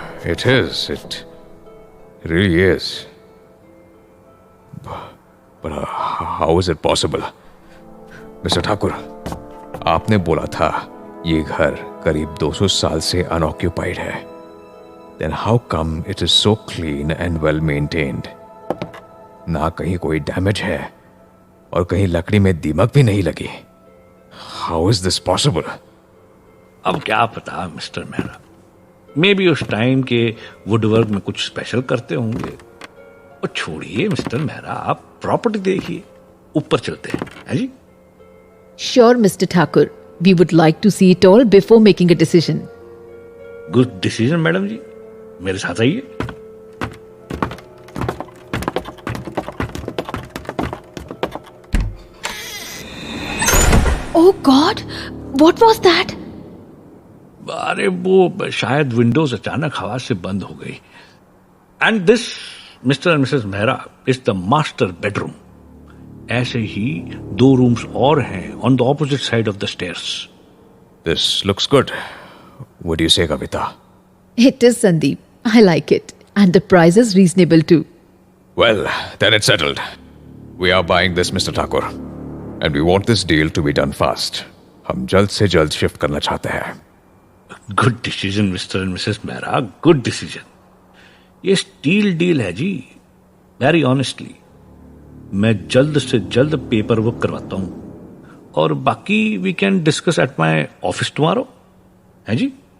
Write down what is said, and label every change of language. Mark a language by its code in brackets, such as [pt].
[en] It is. It really is. But how is it possible? Mr. [hi] Thakur, आपने बोला था ये घर करीब 200 साल से अनऑक्यूपाइड है। [en] Then how come it is so clean and well maintained? [hi] ना कहीं कोई डैमेज है और कहीं लकड़ी में दीमक भी नहीं लगी। [en] How is this possible? [hi] अब क्या पता मिस्टर मेहरा, मे बी उस टाइम के वुडवर्क में कुछ स्पेशल करते होंगे। और छोड़िए मिस्टर मेहरा, आप प्रॉपर्टी देखिए, ऊपर चलते हैं जी। [en] Sure, Mr. Thakur. We would like to see it all before making a decision. Good decision [hi] madam जी, मेरे साथ आइए। [en] Oh God, what was that? [hi] अरे वो शायद विंडोज अचानक हवा से बंद हो गई। [en] And this mister and missus Mehra is the master bedroom. [hi] ऐसे ही 2 रूम्स और हैं [en] On the opposite side of the stairs. This looks good. What do you say, Kavita? It is, Sandeep. I like it. And the price is reasonable too. Well, then it's settled. We are buying this, Mr. Thakur. And we want this deal to be done fast. [hi] हम जल्द से जल्द shift करना चाहते हैं। [en] Good decision mister and missus Mehra, good decision. [hi] ये steal deal है जी। [en] very honestly [hi] मैं जल्द से जल्द पेपर वर्क करवाता हूं और बाकी [en] we can discuss at my office tomorrow, [hi] है जी?